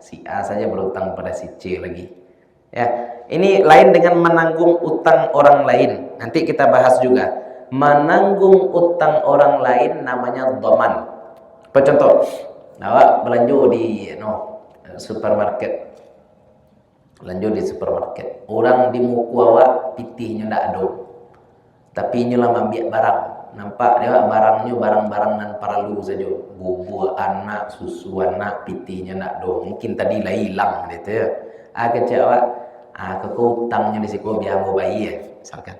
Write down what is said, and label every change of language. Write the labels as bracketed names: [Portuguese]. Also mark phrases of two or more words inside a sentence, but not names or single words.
[Indonesian] Si A saja berutang pada si C lagi. Ya, ini lain dengan menanggung utang orang lain. Nanti kita bahas juga. Menanggung utang orang lain namanya dhaman. Apa contoh? Awak belanja di supermarket. Belanja di supermarket. [Minangkabau] Orang di muku awak pitihnya ndak ada. Tapi nyolah ambil barang. Nampak dia barangnya barang-barang nan perlu saja. Bubur anak, susu anak, pitihnya ndak ada. Mungkin tadi lah hilang gitu ya. Kecek awak, kau utangnya di situ biar mau bayi ya, misalkan.